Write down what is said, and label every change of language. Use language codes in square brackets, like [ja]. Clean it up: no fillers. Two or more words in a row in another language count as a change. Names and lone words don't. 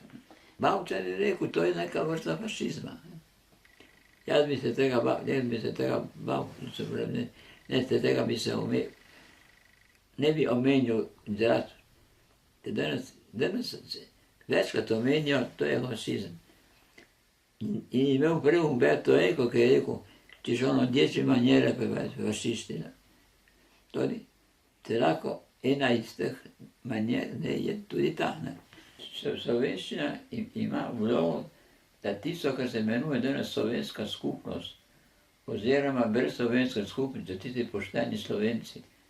[sl] Bavčar je rekel, to je neka vrsta fašizma. Jaz bi se tega bal, tega bi se ne bi omenil izraz. Danes večkrat omenijo, to je fašizem. In imel prej Umberto Eco, ki je rekel, [it] ci sono 10 maniere per essere fascisti. [sl] Torej, lahko ena iz teh manier je tudi ta. Slovenščina ima vlogo, da tisto, kar se imenuje danes slovenska skupnost, oziroma brez slovenske skupnosti, tisti pošteni Slovenci,